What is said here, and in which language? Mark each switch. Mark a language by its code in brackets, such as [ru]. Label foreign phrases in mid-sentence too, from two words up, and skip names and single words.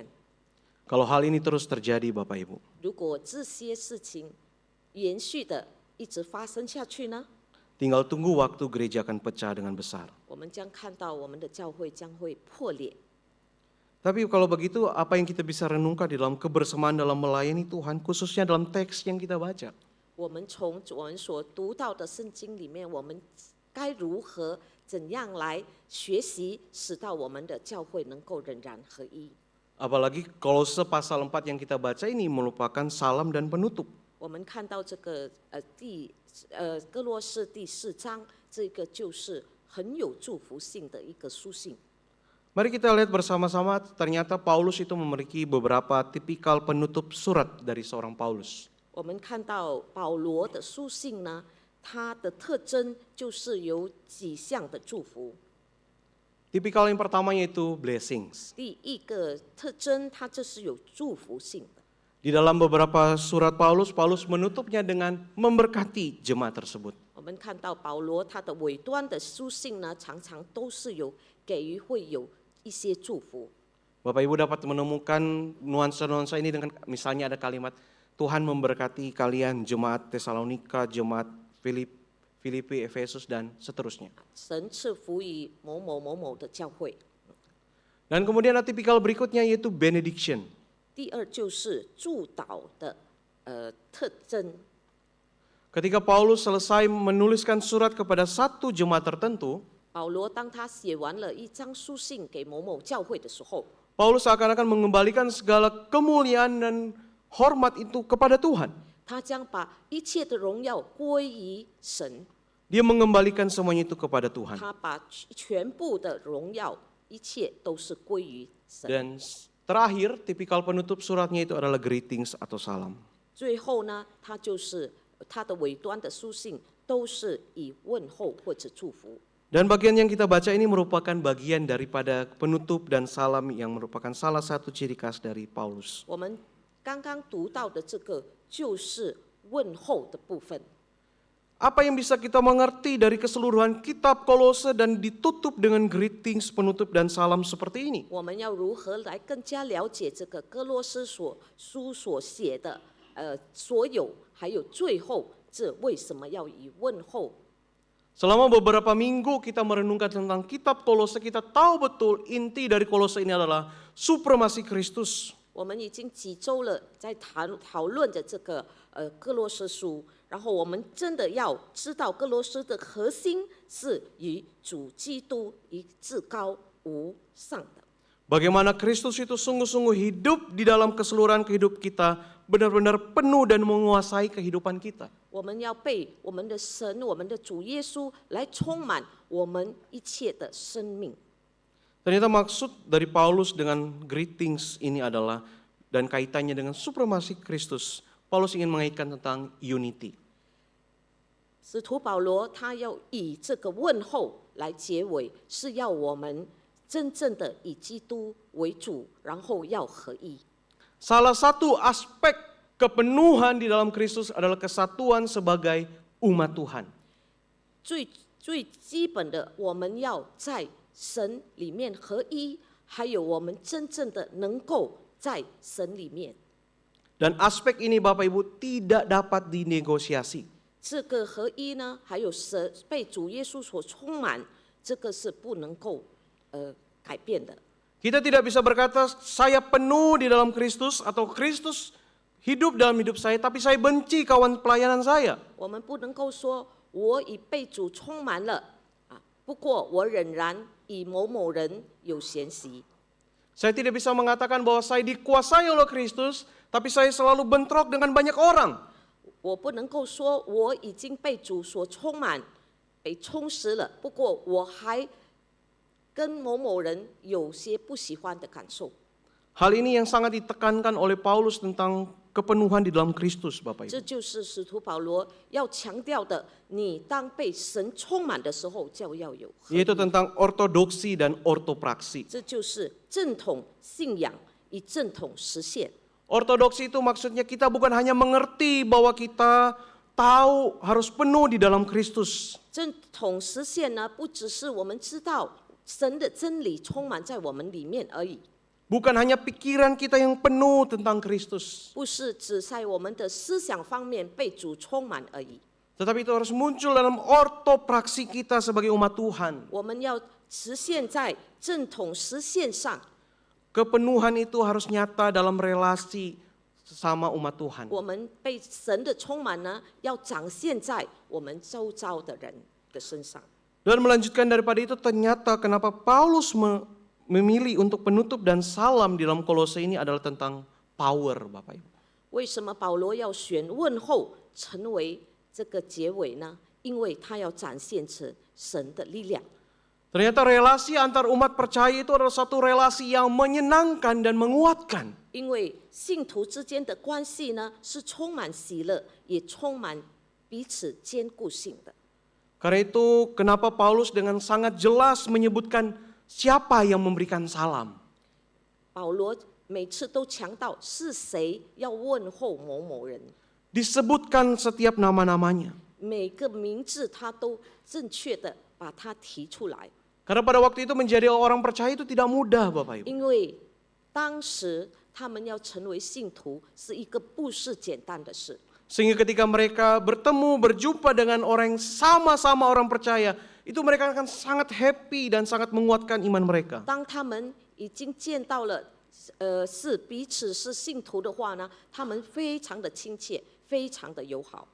[id] Kalau hal ini terus terjadi Bapak Ibu, [zh] 如果这些事情延续的一直发生下去呢， [id] tinggal tunggu waktu gereja akan pecah dengan besar. [zh] 我们将看到我们的教会将会破裂。 [id] Tapi kalau begitu apa yang kita bisa renungkan di dalam kebersamaan dalam melayani Tuhan, khususnya dalam teks yang kita baca? [zh] 我们从我们所读到的圣经里面，我们该如何怎样来学习，使到我们的教会能够仍然合一？ [id] Apalagi Kolose pasal 4 yang kita baca ini merupakan salam dan penutup. [zh] 我们看到这个哥罗士第4章，这个就是很有祝福性的一个书信。 [id] Mari kita lihat bersama-sama, ternyata Paulus itu memiliki beberapa tipikal penutup surat dari seorang Paulus. [zh] 我们看到保罗的书信呢，它的特征就是有几项的祝福。 [id] Tipikal yang pertama yaitu blessings. [zh] 第一个特征，它这是有祝福性的。 [id] Di dalam beberapa surat Paulus, Paulus menutupnya dengan memberkati jemaat tersebut. [zh] 我们看到保罗他的尾端的书信呢，常常都是有给予会有一些祝福。 [id] Bapak Ibu dapat menemukan nuansa-nuansa ini dengan misalnya ada kalimat Tuhan memberkati kalian jemaat Tesalonika, jemaat Filipi, Efesus dan seterusnya. [zh] 神赐福于某某某某的教会。 [id] Dan kemudian ada tipikal berikutnya yaitu benediction. [zh] 第二就是祝祷的特征。 [id] Ketika Paulus selesai menuliskan surat kepada satu jemaat tertentu, [zh] 保罗当他写完了一张书信给某某教会的时候， [id] Paulus seakan-akan mengembalikan segala kemuliaan dan hormat itu kepada Tuhan. [zh] 他将把一切的荣耀归于神， [id] Dia mengembalikan semuanya itu kepada Tuhan. [zh] 他把全部的荣耀一切都是归于神。 [id] Dan terakhir, tipikal penutup suratnya itu adalah greetings atau salam. [zh] 最后呢，他就是他的尾端的书信都是以问候或者祝福。 [id] Dan bagian yang kita baca ini merupakan bagian daripada penutup dan salam yang merupakan salah satu ciri khas dari Paulus. [zh] 我们刚刚读到的这个就是问候的部分。 [id] Apa yang bisa kita mengerti dari keseluruhan kitab Kolose dan ditutup dengan greetings, penutup dan salam seperti ini? [zh] 我们要如何来更加了解这个哥罗斯书所写的所有，还有最后这为什么要以问候？ [id] Selama beberapa minggu kita merenungkan tentang kitab Kolose, kita tahu betul inti dari Kolose ini adalah supremasi Kristus. [zh] 我们已经几周了，在讨论着这个哥罗斯书，然后我们真的要知道哥罗斯的核心是以主基督以至高无上的。 [id] Bagaimana Kristus itu sungguh-sungguh hidup di dalam keseluruhan kehidupan kita, benar-benar penuh dan menguasai kehidupan kita. [zh] 我们要被我们的神、我们的主耶稣来充满我们一切的生命。 [id] Ternyata maksud dari Paulus dengan greetings ini adalah dan kaitannya dengan supremasi Kristus. Paulus ingin mengaitkan tentang unity. [zh] 使徒保罗他要以这个问候来结尾，是要我们真正的以基督为主，然后要合一。 [id] Salah satu aspek kepenuhan di dalam Kristus adalah kesatuan sebagai umat Tuhan. [zh] 最基本的，我们要在神里面合一，还有我们真正的能够在神里面。 [id] Dan aspek ini Bapak Ibu tidak dapat dinegosiasi. [zh] 这个合一呢，还有神被主耶稣所充满，这个是不能够改变的。 [id] Kita tidak bisa berkata saya penuh di dalam Kristus atau Kristus hidup dalam hidup saya, tapi saya benci kawan pelayanan saya. [zh] 我们不能够说我已被主充满了啊，不过我仍然与某某人有嫌隙。 [id] Saya tidak bisa mengatakan bahwa saya dikuasai oleh Kristus, tapi saya selalu bentrok dengan banyak orang. [zh] 我不能够说我已经被主所充满，被充实了，不过我还跟某某人有些不喜欢的感受。 [id] Hal ini yang sangat ditekankan oleh Paulus tentang kepenuhan di dalam Kristus, Bapak [zh] 这 [id] Ibu. [zh] 就是使徒保罗要强调的：你当被神充满的时候，就要有合一。 [id] Yaitu tentang ortodoksi dan ortopraksi. [zh] 这就是正统信仰与正统实现。 [id] Ortodoksi itu maksudnya kita bukan hanya mengerti bahwa kita tahu harus penuh di dalam Kristus. [zh] 正统实现呢，不只是我们知道神的真理充满在我们里面而已， [id] Bukan hanya pikiran kita yang penuh tentang Kristus. [zh] 不是只在我们的思想方面被主充满而已。 [id] Tetapi itu harus muncul dalam ortopraksi kita sebagai umat Tuhan. [zh] 我们要实现在正统实现上， [id] Kepenuhan itu harus nyata dalam relasi sesama umat Tuhan. [zh] 我们被神的充满呢，要展现在我们周遭的人的身上。 [id] Dan melanjutkan daripada itu ternyata kenapa Paulus memilih untuk penutup dan salam di dalam Kolose ini adalah tentang power, Bapak Ibu. [zh] 为什么保罗要选问候成为这个结尾呢？因为他要展现出神的力量。 [id] Ternyata relasi antar umat percaya itu adalah satu relasi yang menyenangkan dan menguatkan. [zh] 因为信徒之间的关系呢，是充满喜乐，也充满彼此坚固性的。 [id] Karena itu kenapa Paulus dengan sangat jelas menyebutkan siapa yang memberikan salam. [zh] 保罗每次都强调是谁要问候某某人， [id] Disebutkan setiap nama-namanya. [zh] 每个名字他都正确的把它提出来。 [id] Karena pada waktu itu menjadi orang percaya itu tidak mudah, Bapak Ibu. [zh] 因为当时他们要成为信徒是一个不是简单的事。 [id] Sehingga ketika mereka bertemu, berjumpa dengan orang yang sama-sama orang percaya, itu mereka akan sangat happy dan sangat menguatkan iman mereka. [zh] 当他们已经见到了，是彼此是信徒的话呢，他们非常的亲切，非常的友好。